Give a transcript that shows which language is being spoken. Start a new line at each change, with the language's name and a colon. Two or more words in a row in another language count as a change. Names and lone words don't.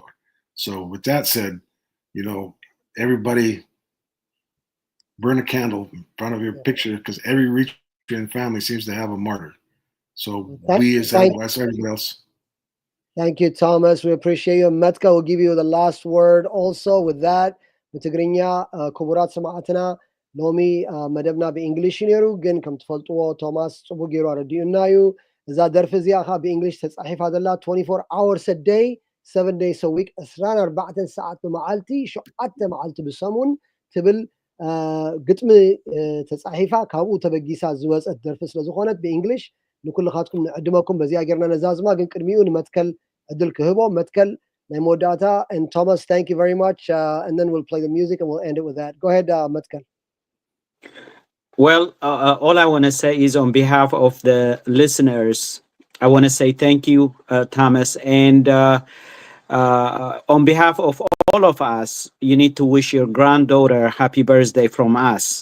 English: So with that said, everybody burn a candle in front of your picture, because every Eritrean family seems to have a martyr. So we as everybody else. Thank you, Thomas. We appreciate you. Metka will give you the last word also with that.
Tigrinya: بتግርኛ ክቡራት ሰማዕትና ሎሚ መደብና ብእንግሊሽ ነይሩ ግን ከም ትፈልጥዎ ቶማስ ፅቡቅ ገይሩ ኣረዲኡና እዩ እዛ ደርፊ እዚኣ ካ ብእንግሊሽ ተፃሒፋ ዘላ
English: 24 hours a day 7 days a week
Tigrinya: 24 ሰዓት ብመዓልቲ 7 መዓልቲ ብሰሙን ትብል ግጥሚ ተፃሒፋ ካብኡ ተበጊሳ ዝወፀት ደርፊ ስለ ዝኾነት ብእንግሊሽ ንኩልኻትኩም ንዕድመኩም በዚኣ ጌርና ነዛዝማ ግን ቅድሚኡ ንመትከል ዕድል ክህቦ መትከል ናይ መወዳእታ
English: and Thomas, thank you very much and then we'll play the music and we'll end it with that. Go ahead, Matkel. Well, all I want to say is on behalf of the listeners, I want to say thank you, Thomas, and on behalf of all of us, you need to wish your granddaughter happy birthday from us.